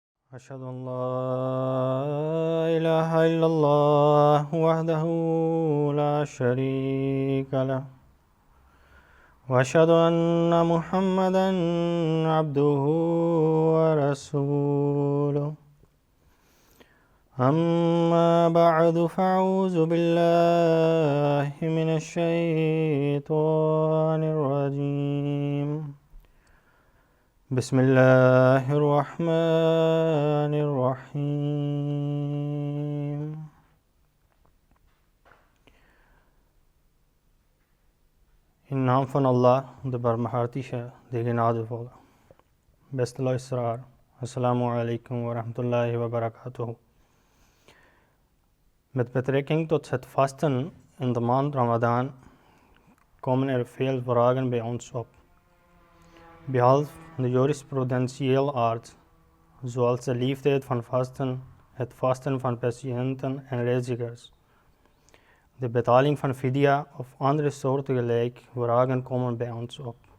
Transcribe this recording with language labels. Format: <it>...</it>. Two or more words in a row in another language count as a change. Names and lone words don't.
<ar>أشهد أن لا إله إلا الله وحده لا شريك له وأشهد أن محمدا عبده ورسوله أما بعد فأعوذ بالله من الشيطان الرجيم بسم الله الرحمن الرحيم</ar> <nl>In naam van Allah, de barmhartige, de genadevolle. Beste luisteraar,</nl> <ar>السلام عليكم ورحمة الله وبركاته.</ar> <nl>Met betrekking tot het vasten in de maand Ramadan komen er veel vragen bij ons op. Behalve de jurisprudentiële aard, zoals de leeftijd van vasten, het vasten van patiënten en reizigers, de betaling van fidya of andere soortgelijke vragen komen bij ons op.</nl>